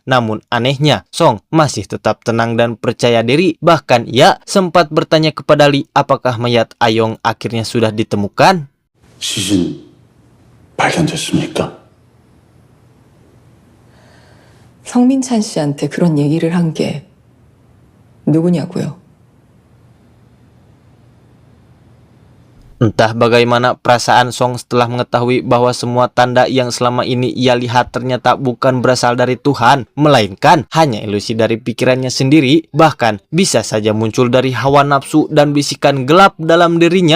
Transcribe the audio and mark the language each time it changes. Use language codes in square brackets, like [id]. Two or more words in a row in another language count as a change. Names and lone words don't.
[id] Namun anehnya, Song masih tetap tenang dan percaya diri. Bahkan ia sempat bertanya kepada Lee apakah mayat Ayong akhirnya sudah ditemukan. [ko] 시신 발견됐습니까? 성민찬 씨한테 그런 얘기를 한 게 누구냐고요? [id] Entah bagaimana perasaan Song setelah mengetahui bahwa semua tanda yang selama ini ia lihat ternyata bukan berasal dari Tuhan, melainkan hanya ilusi dari pikirannya sendiri, bahkan bisa saja muncul dari hawa nafsu dan bisikan gelap dalam dirinya.